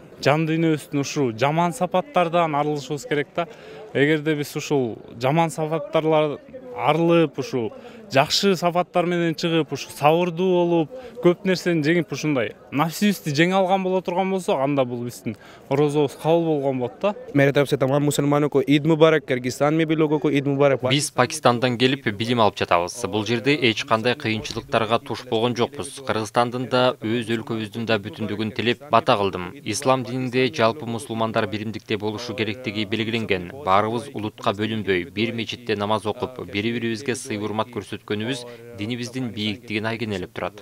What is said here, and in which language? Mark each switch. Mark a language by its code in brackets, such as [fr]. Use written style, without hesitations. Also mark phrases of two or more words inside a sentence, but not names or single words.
[ky] Жан дүйнөбүздүн ушул жаман сапаттардан арылышыбыз керек да. Эгерде биз ушул жаман сапаттарлар арылып, ушул жакшы сапаттар менен чыгып, ушул сабырдуу болуп, көп нерсени жеңип ушундай нафсибизди жеңе алган боло турган болсок, анда бул биздин орозобуз кабыл болгон болот да. [hi] मेरे तरफ से तमाम मुसलमानों को ईद मुबारक, किर्गिस्तान में भी लोगों को ईद मुबारक. [ky] Биз Пакистандан келип билим алып жатабыз. Бул жерде эч кандай кыйынчылыктарга туш болгон жокпуз. Кыргызстандын да, өз өлкөбүздүн да бүтүндүгүн тилеп бата кылдым. Ислам дининде жалпы мусулмандар биримдикте болушу керектиги белгиленген. Баарыбыз улутка бөлүнбөй, бир мечитте намаз окуп, бири-бирибизге сый-урмат көрсөткөнүбүз динибиздин бийиктигин айгинелеп турат.